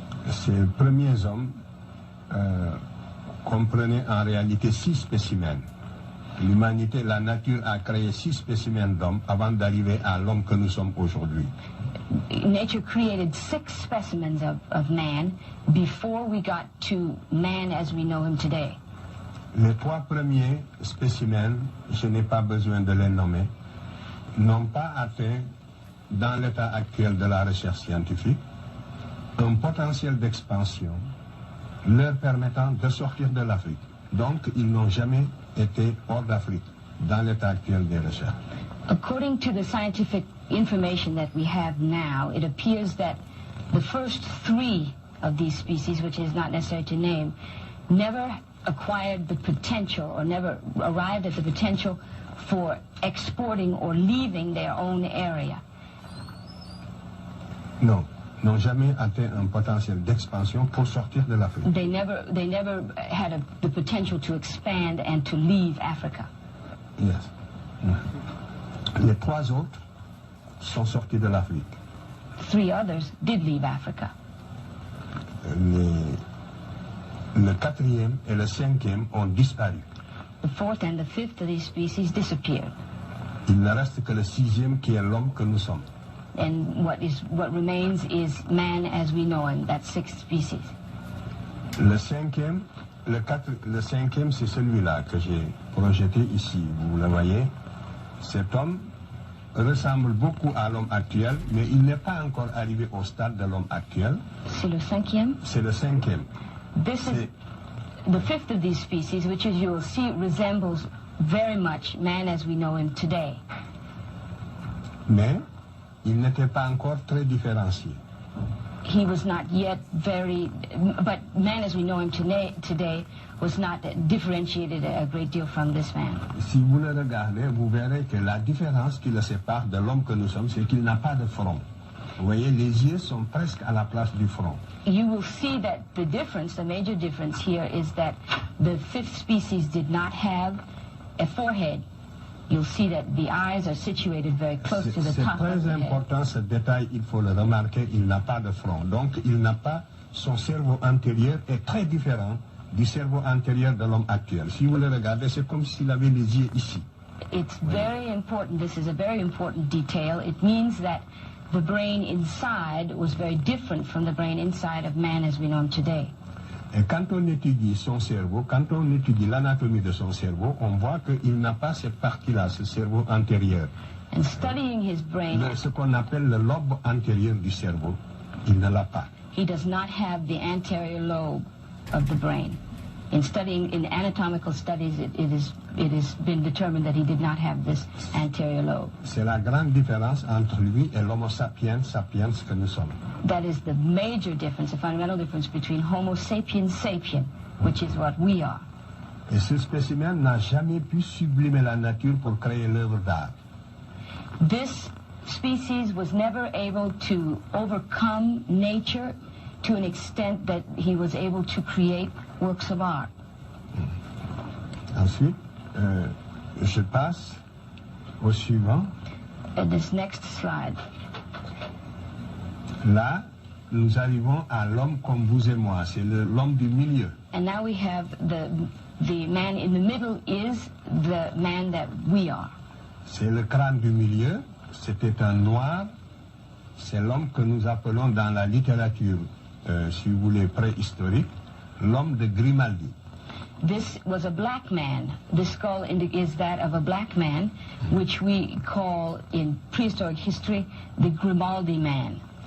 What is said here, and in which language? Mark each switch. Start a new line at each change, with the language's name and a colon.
French: Ces premiers hommes comprenaient en réalité 6 spécimens. L'humanité, la nature a créé 6 spécimens d'hommes avant d'arriver à l'homme que nous sommes aujourd'hui.
English: Nature created 6 specimens of man before we got to man as we know him today.
French: Les 3 premiers spécimens, je n'ai pas besoin de les nommer, n'ont pas atteint, dans l'état actuel de la recherche scientifique, un potentiel d'expansion leur permettant de sortir de l'Afrique. Donc, ils n'ont jamais été hors d'Afrique, dans l'état actuel des recherches.
English: According to the scientific information that we have now, it appears that the first 3 of these species, which is not necessary to name, never acquired the potential or never arrived at the potential for exporting or leaving their own area.
French: Non, n'ont jamais atteint un potentiel d'expansion pour sortir de l'Afrique.
English: They never had the potential to expand and to leave Africa. Yes.
French: Les 3 autres sont sortis de l'Afrique.
English: 3 others did leave Africa.
French: Le 4e et le 5e ont disparu.
English: The 4th and the 5th of these species disappeared.
French: Il ne reste que le 6e qui est l'homme que nous sommes.
English: And what remains is man as we know him, that 6th species.
French: Le 5e, le 5e, c'est celui-là que j'ai projeté ici. Vous le voyez. Cet homme ressemble beaucoup à l'homme actuel, mais il n'est pas encore arrivé au stade de l'homme actuel. C'est le 5e? C'est le 5e.
English: This is the 5th of these species, which as you will see resembles very much man as we know him today.
French: Mais il n'était pas encore très différencié.
English: He was not yet but man as we know him today was not differentiated a great deal from this man.
French: Si vous le regardez, vous verrez que la différence qui le sépare de l'homme que nous sommes, c'est qu'il n'a pas de front. Vous voyez, les yeux sont presque à la place du front.
English: You will see that the major difference here is that the 5th species did not have a forehead. You'll see that the eyes are situated very close to the top of the head.
French: C'est très important ce détail, il faut le remarquer, il n'a pas de front. Donc il n'a pas, son cerveau antérieur est très différent du cerveau antérieur de l'homme actuel. Si vous le regardez, c'est comme s'il avait les yeux ici.
English: It's very important, this is a very important detail. It means that the brain inside was very different from the brain inside of man as we know him today.
French: Et quand on étudie son cerveau, quand on étudie l'anatomie de son cerveau, on voit qu'il n'a pas cette partie-là, ce cerveau antérieur.
English: And studying his brain,
French: ce qu'on appelle le lobe antérieur du cerveau, il ne l'a pas.
English: He does not have the anterior lobe of the brain. In studying, in anatomical studies, it has been determined that he did not have this anterior lobe.
French: C'est la grande différence entre lui et l'Homo sapiens sapiens que nous sommes.
English: That is the major difference, the fundamental difference between Homo sapiens sapien, which is what we are.
French: Et ce spécimen n'a jamais pu sublimer la nature pour créer l'œuvre d'art.
English: This species was never able to overcome nature to an extent that he was able to create works of art.
French: Ensuite, je passe au suivant.
English: This next slide.
French: Là, nous arrivons à l'homme comme vous et moi. C'est l'homme du milieu. And now we have the man in the middle is the man that we are. C'est le crâne du milieu. C'était un noir. C'est l'homme que nous appelons dans la littérature, si vous voulez, préhistorique, l'homme de Grimaldi.
English: this was a black man. The skull is that of a black man, which we call in prehistoric history the Grimaldi man.